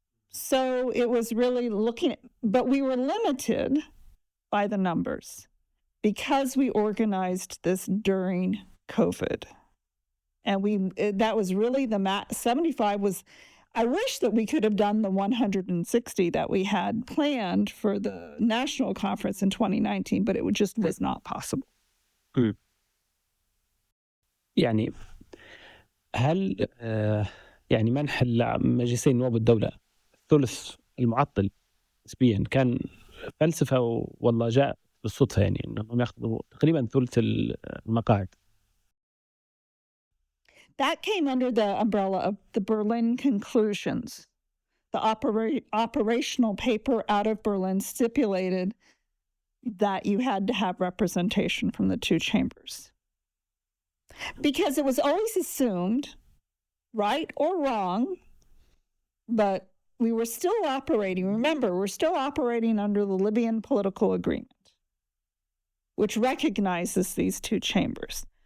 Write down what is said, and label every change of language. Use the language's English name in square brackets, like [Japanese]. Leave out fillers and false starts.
[English] So it was really but we were limited by the numbers because we organized this during COVID. And that was really 75 was, I wish that we could have done the 160 that we had planned for the national conference in 2019, but it just was not possible. [Arabic] يعني هل منح مجلسين نواب الدولة الثلث المعطل نسبيا كان فلسفة والله جاء بالصدفة انهم ياخذوا تقريبا ثلث المقاعد؟ [English] That came under the umbrella of the Berlin conclusions. The operational paper out of Berlin stipulated that you had to have representation from the two chambers. Because it was always assumed, right or wrong, but we were still operating, remember, we're still operating under the Libyan political agreement, which recognizes these two chambers.